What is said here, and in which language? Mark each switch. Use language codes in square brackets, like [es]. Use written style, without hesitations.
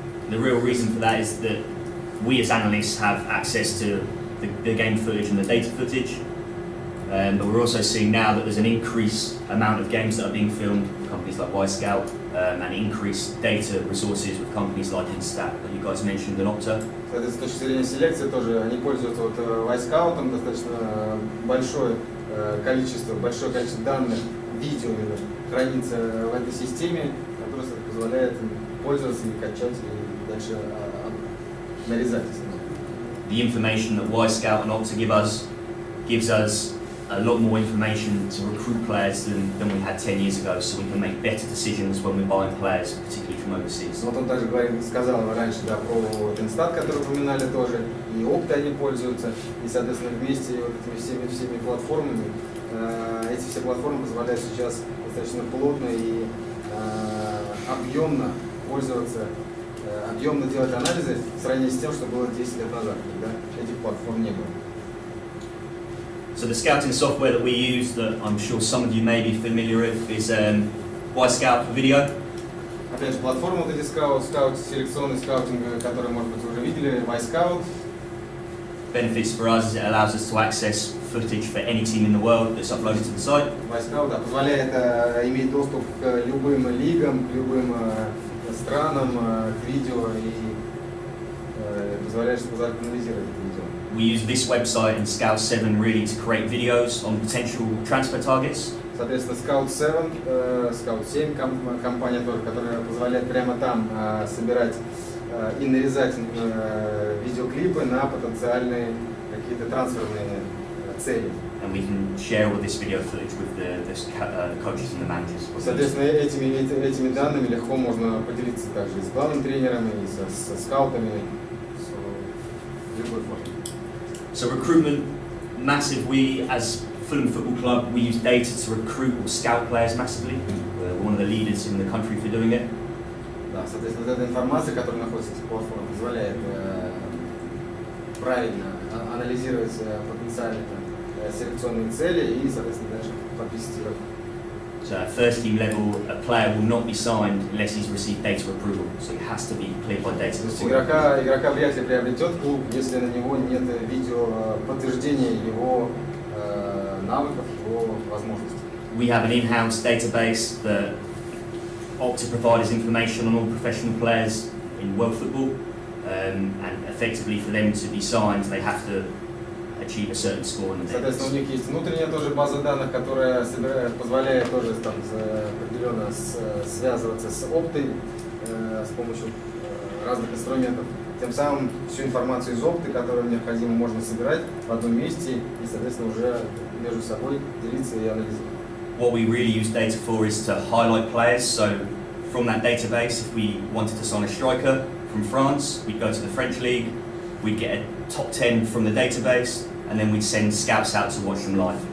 [en] The real reason for that is that we as analysts have access to the game footage and the data footage. But we're also seeing now that there's an increased amount of games that are being filmed with companies like Y-Scout and increased data resources with companies like Instat that you guys mentioned and Opta. [ru] С точки зрения селекции тоже они пользуются Y-Scout, достаточно большое количество данных, видео хранится в этой системе, которая позволяет им пользоваться и качать и дальше нарезать. [en] The information that Y-Scout and Opta gives us a lot more information to recruit players than we had 10 years ago, so we can make better decisions when we're buying players, particularly from overseas. [ru] Вот он также сказал раньше про Instat, который упоминали тоже, и Opta они пользуются, и, соответственно, вместе вот этими всеми платформами, эти все платформы позволяют сейчас достаточно плотно и объемно пользоваться, объемно делать анализы в сравнении с тем, что было 10 лет назад, когда этих платформ не было. [en] So the scouting software that we use, that I'm sure some of you may be familiar with, is Y-Scout for video. [ru] Опять же, платформа вот эти селекционный скаутинг, который, может быть, вы уже видели, Y-Scout. [en] Benefits for us is it allows us to access footage for any team in the world that's uploaded to the site. [ru] Y-Scout позволяет иметь доступ к любым лигам, к любым странам, к видео и позволяет анализировать это видео. [en] We use this website and Scout 7 really to create videos on potential transfer targets. [ru] Соответственно, Scout 7 компания тоже, которая позволяет прямо там собирать и нарезать видеоклипы на потенциальные какие-то трансферные цели. [en] And we can share all this video footage with the coaches and the managers. [ru] Соответственно, этими данными легко можно поделиться также и с главными тренерами, и со скаутами, в любой форме. [en] So recruitment, massive. We, as Fulham Football Club, we use data to recruit or scout players massively. We're one of the leaders in the country for doing it. [ru] Да, соответственно, вот эта информация, которая находится в этих платформах, позволяет правильно анализировать потенциальные селекционные цели и, соответственно, дальше подписывать игрок. [en] So at first team level, a player will not be signed unless he's received data approval. So it has to be cleared by data. [ru] То есть игрока вряд ли приобретет клуб, если на него нет видео подтверждения его навыков, его возможностей. [en] We have an in-house database that Opta provides information on all professional players in world football, and effectively for them to be signed, they have to achieve a certain score in the [ru] Соответственно, у [en] database. [ru] них есть внутренняя тоже база данных, которая позволяет тоже там определенно связываться с Оптой с помощью разных инструментов. Тем самым всю информацию из Опты, которую необходимо, можно собирать в одном месте и, соответственно, уже между собой делиться и анализировать. [en] What we really use data for is to highlight players. So from that database, if we wanted to sign a striker from France, we'd go to the French league, we'd get a top 10 from the database, and then we'd send scouts out to watch them live.